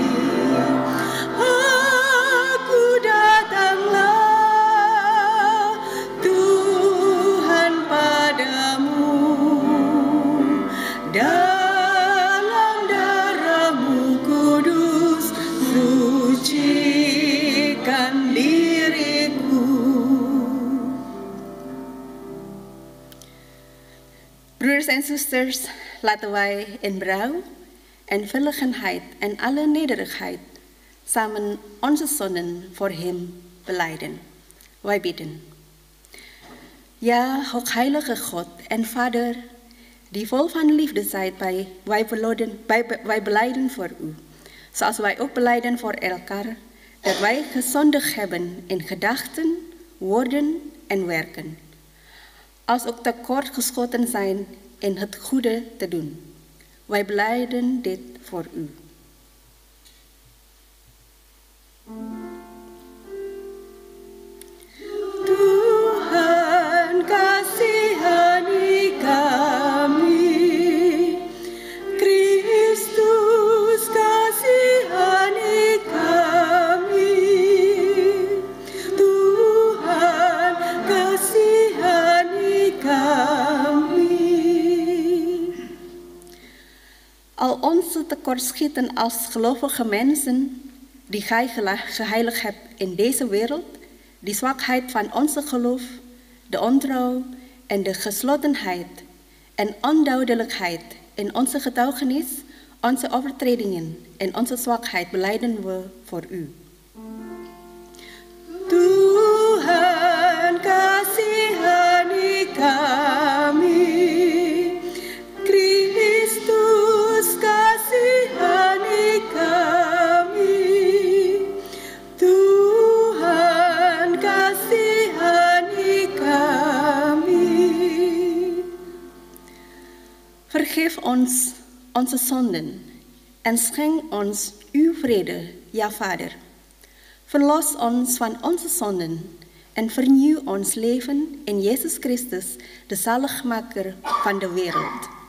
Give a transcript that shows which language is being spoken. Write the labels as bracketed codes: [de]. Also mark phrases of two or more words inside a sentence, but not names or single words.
[id] Aku datanglah Tuhan padamu, dalam darah-Mu kudus sucikan diriku. [nl] Broeders en zusters, laten wij in berouw en verlegenheid en alle nederigheid samen onze zonden voor Hem belijden. Wij bidden. Ja, heilige God en Vader, die vol van liefde zijt, wij belijden voor U. Zoals wij ook belijden voor elkaar, dat wij gezondigd hebben in gedachten, woorden en werken. Als ook tekortgeschoten zijn in het goede te doen. Wij belijden dit voor U. [id] Tuhan kasihani kami, Kristus kasihani kami, Tuhan kasihani kami. [nl] Al onze tekortschieten als gelovige mensen, die Gij geheiligd hebt in deze wereld, die zwakheid van onze geloof, de ontrouw en de geslotenheid en onduidelijkheid in onze getuigenis, onze overtredingen en onze zwakheid belijden we voor U. [id] Tuhan kasihani kami, Kristus kasihani kami, Tuhan kasihani kami. [nl] Vergeef ons onze zonden en schenk ons uw vrede, ja Vader. Verlos ons van onze zonden en vernieuw ons leven in Jezus Christus, de zaligmaker van de wereld.